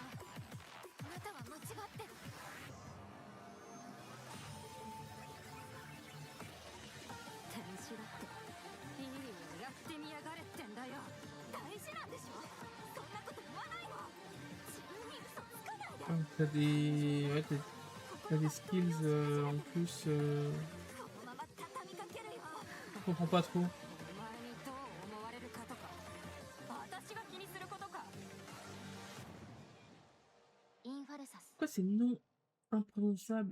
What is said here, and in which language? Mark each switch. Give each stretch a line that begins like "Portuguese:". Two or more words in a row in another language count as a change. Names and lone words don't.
Japanese: あなたは間違ってる。天使だっていいよ、やってみやがれってんだよ。大事なんでしょ。そんなこと言わないの。自分に嘘つかないで。
French: T'as des... Ouais, t'as des skills en plus. Je comprends pas trop. Pourquoi c'est non imprononçable?